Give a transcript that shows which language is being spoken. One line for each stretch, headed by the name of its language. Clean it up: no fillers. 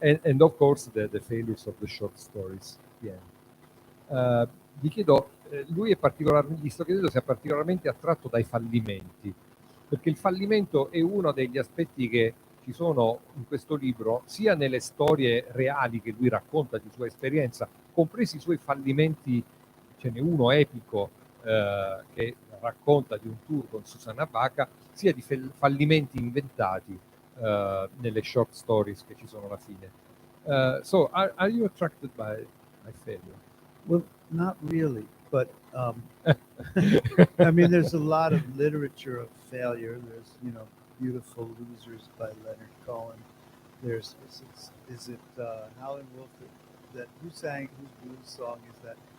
English: And of course the failures of the short stories. Yeah.
Italian: Gli chiedo, lui gli sto chiedendo se è particolarmente attratto dai fallimenti, perché il fallimento è uno degli aspetti che ci sono in questo libro, sia nelle storie reali che lui racconta di sua esperienza, compresi i suoi fallimenti. Ce n'è uno epico che racconta di un tour con Susanna Baca, sia di fallimenti inventati nelle short stories che ci sono alla fine.
English: So are you attracted by failure? Well, not really, but I mean, there's a lot of literature of failure. There's, you know, Beautiful Losers by Leonard Cohen. There's, is it Howlin' Wolf that whose blues song is that?